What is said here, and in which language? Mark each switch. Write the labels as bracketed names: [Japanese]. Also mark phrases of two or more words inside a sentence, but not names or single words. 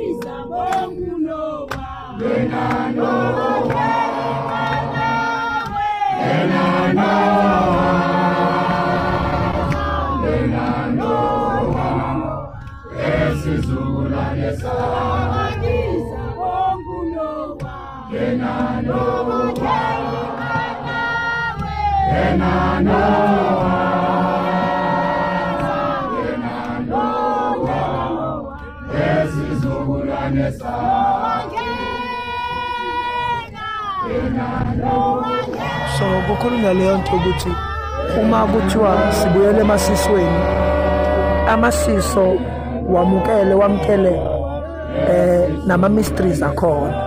[Zulu] Gena Noah, Gena Noah, Gena Noah, lesizukulwane sakho. Gena Noah, Gena Noah, Gena Noah, lesizukulwane sakho. So kukhulunywa leyo nto ukuthi uma kuthiwa sibuyele emasisweni, amasiso wamukele nama mysteries akhona.